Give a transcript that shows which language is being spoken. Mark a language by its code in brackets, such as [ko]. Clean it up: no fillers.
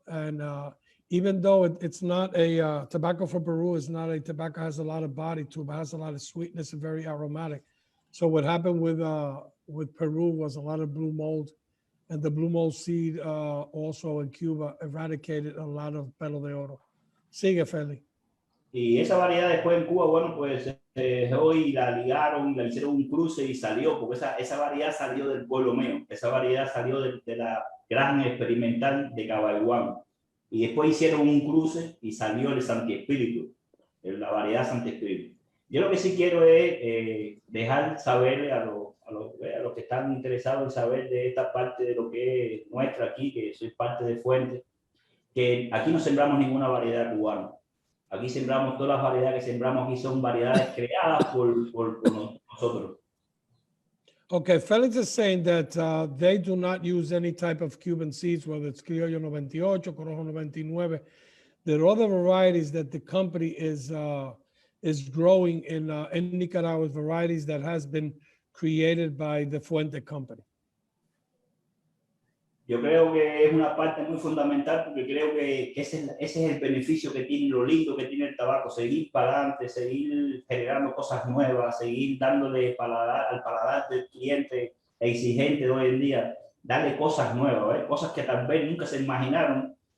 [en] And even though it's not a tobacco for Peru, it's not a tobacco, has a lot of body to it, but has a lot of sweetness and very aromatic. So what happened with Peru was a lot of blue mold, and the blue mold seed also in Cuba eradicated a lot of pelo de oro. [es] Sigue, Feli. Y esa variedad después en Cuba, bueno, pues hoy la ligaron, le hicieron un cruce y salió, porque esa variedad salió del pueblo mío, esa variedad salió de la granja experimental de Cabaiguán. Y después hicieron un cruce y salió el Santi Espíritu, la variedad Santi Espíritu. Yo lo que sí quiero es dejar saber a los que están interesados en saber de esta parte de lo que es nuestra aquí, que soy parte de Fuente, que aquí no sembramos ninguna variedad cubana. Aquí sembramos todas las variedades que sembramos aquí son variedades creadas por nosotros. [en] Okay, Felix is saying that they do not use any type of Cuban seeds, whether it's Criollo 98, Corojo 99. There are other varieties that the company is growing in Nicaragua, varieties that has been created by the Fuente company. [es] Yo creo que es una parte muy fundamental, porque creo que ese es el beneficio que tiene, lo lindo que tiene el tabaco, seguir para adelante, seguir generando cosas nuevas, seguir dándole al paladar del cliente exigente de hoy en día, darle cosas nuevas, cosas que tal vez nunca se imaginaron.